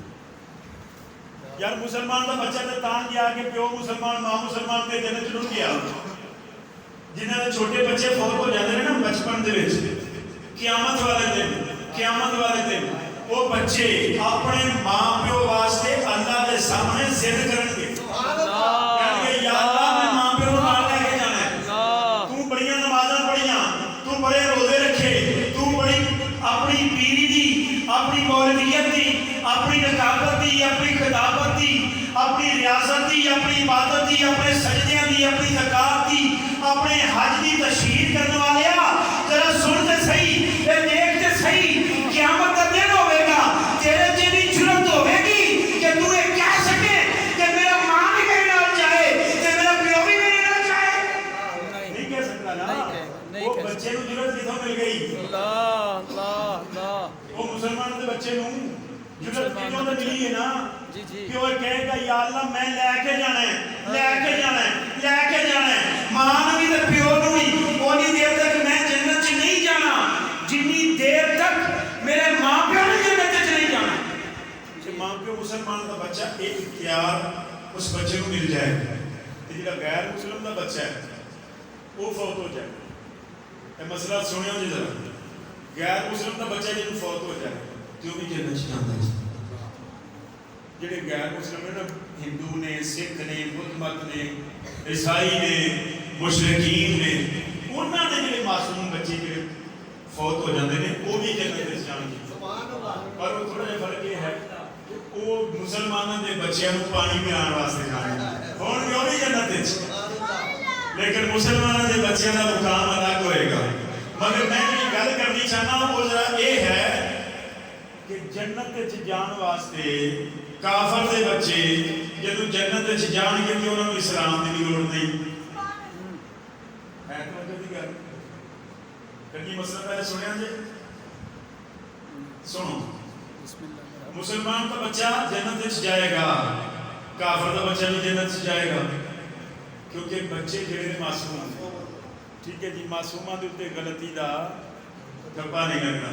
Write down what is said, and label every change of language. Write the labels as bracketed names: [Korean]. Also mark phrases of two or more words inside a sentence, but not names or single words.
[Punjabi] یار مسلمان دا بچہ تے تاں گیا کہ پیو مسلمان ماں مسلمان تے جنت ضرور گیا. جنہاں دے چھوٹے بچے فوت ہو جاندے نے نا بچپن دے وچ، قیامت والے دن وہ بچے اپنے ماں پیو واسطے اللہ دے سامنے ضد کرن گے. کہنگے یا اللہ میں ماں پیو نوں نال لے کے جانا ہے، تو بڑیاں نمازاں پڑھیاں، تو بڑے روزے رکھے، تو بڑی اپنی پیری دی، اپنی مولویت دی، اپنی نقابت دی، اپنی خطابت دی، اپنی ریاست دی، اپنی عبادت دی، اپنے سجدیاں دی، اپنی زکات دی، اپنے حج دی تشہیر کرنے والیا ذرا سن تے صحیح، اے دیکھ تے صحیح، [Urdu] قیامت کا دن ہوے گا، [Punjabi] تیرے جنی جرت ہوے گی [Urdu] کہ تو یہ کہہ سکے کہ [Punjabi] میرا ماں بھی میرے نال جائے تے میرا پیو بھی میرے نال جائے؟ نہیں کہہ سکتا نا. وہ بچے نوں جرت کتھوں مل گئی؟ وہ مسلمان دے بچے نوں جرت کتھوں تے ملی ہے نا کہ وہ کہے گا یا اللہ میں لے کے جانا ہے، لے کے جانا ہے، لے کے جانا ہے. ماں نوں بھی تے پیو نوں بھی اونی دیر تک میں جنت چ نہیں جانا جنی دیر تک میرے ماں پیو نے جنت چ نہیں جانا. [Urdu] کہ ماں پیو مسلمان دا بچہ ایک اختیار اس بچے کو مل جائے گا. [Punjabi] جڑا غیر مسلم دا بچہ ہے وہ فوت ہو جائے. [Urdu] یہ مسئلہ سنیو جی ذرا. [Punjabi] غیر مسلم دا بچہ جب فوت ہو جائے تو بھی جنت چ جاندا ہے. جڑے غیر مسلم نے نا ہندو نے، سکھ نے، بدھ مت نے، عیسائی نے، مشرکین نے، انہاں دے جڑے معصوم بچے جڑے فوت ہو جاندے نے وہ بھی جنت وچ جان گے. پر وہ تھوڑا جہا فرق یہ ہے کہ وہ مسلمانوں دے بچیاں نوں پانی پلانے واسطے جان گے، ہون گے وہ بھی جنت وچ. لیکن مسلمانوں دے بچیاں دا مقام الگ ہوئے گا. مگر میں یہ گل کرنی چاہنا وہ ذرا یہ ہے کہ جنت وچ جان واسطے کافر دے بچے جدو جنت وچ جان گے کہ انہوں نے اسلام دی بھی لوڑ نہیں ہے. توجہ دی گل کدی مسئلہ پہلے سنیا جی؟ سنو. [Urdu] مسلمان کا بچہ جنت وچ جائے گا، کافر کا بچہ بھی جنت وچ جائے گا، کیونکہ بچے جڑے معصوم ہیں. [Punjabi] ٹھیک ہے جی، معصوماں دے اوتے غلطی دا کپا نہیں کرنا.